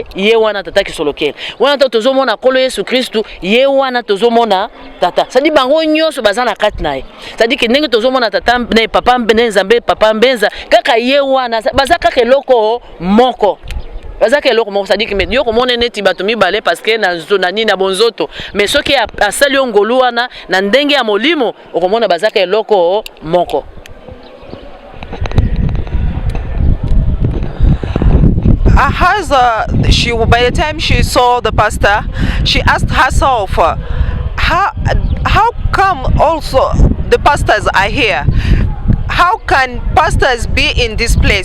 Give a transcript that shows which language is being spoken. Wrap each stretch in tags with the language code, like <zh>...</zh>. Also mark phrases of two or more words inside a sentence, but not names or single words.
<ln>ye wana tata kisolokeli wana ntango tozomona kolo Yesu Kristu ye wana tozomona tata</ln> <fr>c'est-à-dire</fr> <ln>bango nyonso baza na kati na ye</ln> <fr>c'est-à-dire que</fr> <ln>ndenge tozomona tata ne papa mbene nzambe papa mbenza kaka ye wana baza kaka eloko moko bazaka eloko moko</ln> <fr>c'est-à-dire que mais</fr> <ln>yo komona neti bato mibale</ln> <fr>parce que</fr> <ln>na zonani na bonzoto mais soki asali ngolu wana na ndenge ya molimo okomona bazaka eloko moko.</ln> <en>By the time she saw the pastor, she asked herself, how come also the pastors are here? How can pastors be in this place?</en>